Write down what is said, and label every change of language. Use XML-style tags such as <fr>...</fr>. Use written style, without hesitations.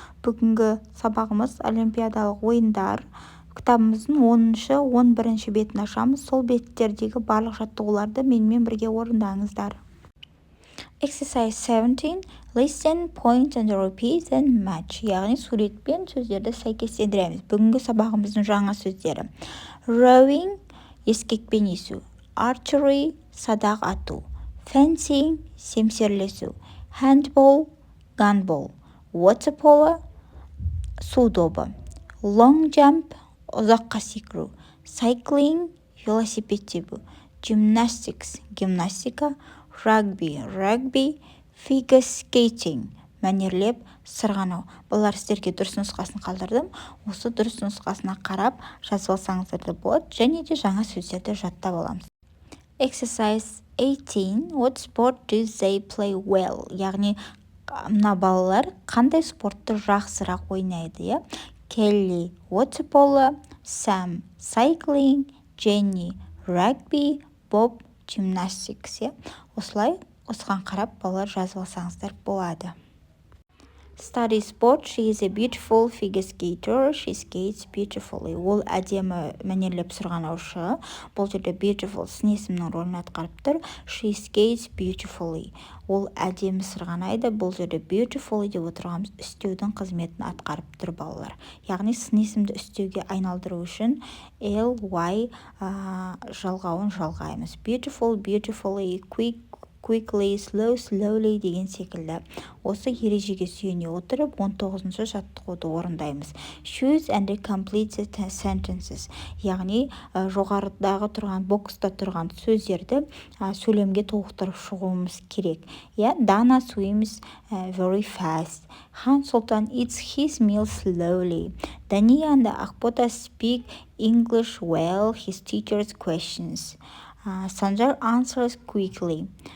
<kk>Бүгінгі сабағымыз Олимпиадалық ойындар. Кітабымыздың 10-11 бетін ашамыз. Сол беттердегі барлық жаттығуларды менімен бірге орындаңыздар.</kk> <en>Exercise 17. Listen, point and repeat and match.</en> <kk>Яғни суретпен сөздерді сәйкестендіреміз. Бүгінгі сабағымыздың жаңа сөздері. Rowing, ескекпен есу. Archery, садақ ату.</kk> <en>Fencing, семсерлесу. Handball, gunball.</en> <kk>Water polo, су добы. Long jump, ұзаққа секіру. Cycling, велосипед тебу. Gymnastics, гимнастика.</kk> <en>Rugby, figure skating, мәнерлеп сырғанау.</en> <kk>Бұлар сіздерге дұрыс нұсқасын қалдырдым. Осы дұрыс нұсқасына қарап жазып алсаңыздар да болады, және де жаңа сөздерді жаттап аламыз.</kk> <en>Exercise 18. What sport do they play well?</en> <kk>Яғни мына балалар қандай спортты жақсырақ ойнайды,</kk> <en>Kelly water polo, Sam cycling, Jenny rugby, Bob gymnastics.</en> <kk>Осылай осыған қарап балалар жазып алсаңыздар болады.</kk> <en>Study sport. She is a beautiful figure skater. She skates beautifully.</en> <kk>Ол әдемі мәнерлеп сырғанаушы. Бұл жерде beautiful сын есімнің рөлін атқарып тұр.</kk> <en>She skates beautifully.</en> <kk>Ол әдемі сырғанайды. Бұл жерде beautifully деп отырғанымыз үстеудің қызметін атқарып тұр балалар. Яғни сын есімді үстеуге айналдыру үшін ly жалғауын жалғаймыз.</kk> <en>Beautiful, beautifully, quickly, slowly</en> <kk>деген секілді. Осы ережеге сүйене отырып 19-шы жаттығуды орындаймыз.</kk> <en>Choose and complete sentences.</en> <kk>Яғни жоғарыдағы тұрған, бокста тұрған сөздерді сөйлемге толықтырып шығуымыз керек.</kk> <en>Dana swims very fast. Хан Сұлтан eats his meal slowly. Дания and Ақбота speak English well. His teacher's questions. Sanjar answers quickly.</en>